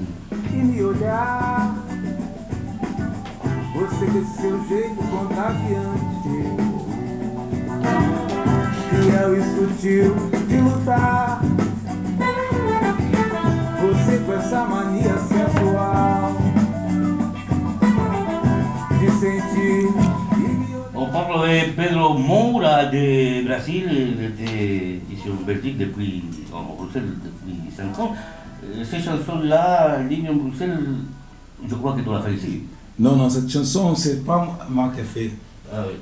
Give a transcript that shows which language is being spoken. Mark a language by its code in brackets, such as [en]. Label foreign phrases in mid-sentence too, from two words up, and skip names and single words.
[pt] E me olhar, você com esse seu jeito contagiante, fiel e sutil de lutar, você com essa mania sensual de sentir e me olhar. [fr] On parle avec Pedro Moura de Brésil. Il était ici en Belgique depuis, en Bruxelles depuis 5 ans. Ces chansons-là, Ligne en Bruxelles, je crois que tu l'as fait ici. Non, non, cette chanson, c'est pas moi qui ai fait. Ah oui.